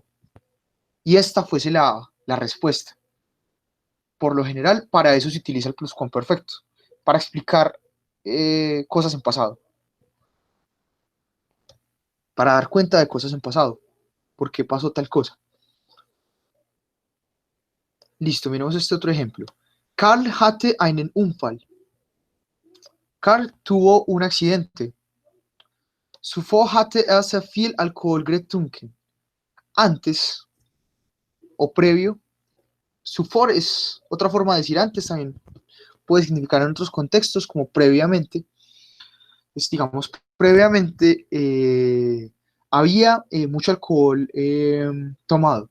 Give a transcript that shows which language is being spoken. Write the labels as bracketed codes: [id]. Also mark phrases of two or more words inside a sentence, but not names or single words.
[es] Y esta fuese la respuesta. Por lo general, para eso se utiliza el pluscuamperfecto, para explicar cosas en pasado, para dar cuenta de cosas en pasado, por qué pasó tal cosa. Listo, miremos este otro ejemplo. [de] Karl hatte einen Unfall. [es] Karl tuvo un accidente. [de] Zuvor hatte er sehr viel Alkohol getrunken. [es] Antes o previo. Zuvor es otra forma de decir antes, también puede significar en otros contextos como previamente. Pues, digamos, previamente había mucho alcohol tomado.